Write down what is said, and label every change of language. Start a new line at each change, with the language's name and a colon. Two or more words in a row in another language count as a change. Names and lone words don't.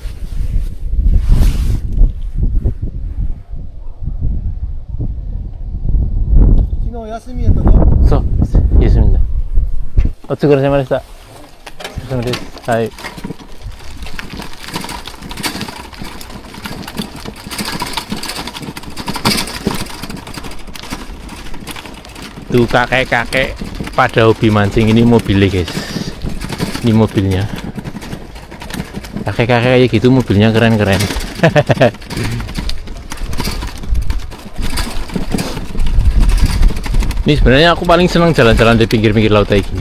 Japanese: So,休みだ。お疲れ様でした。お疲れ様です。
Indonesian: はい。Tuh kakek-kakek pada hobi mancing. Ini mobilnya guys. Ini mobilnya. Kakek-kakek kayak gitu mobilnya keren-keren. Ini sebenarnya aku paling senang jalan-jalan di pinggir-pinggir laut kayak gini.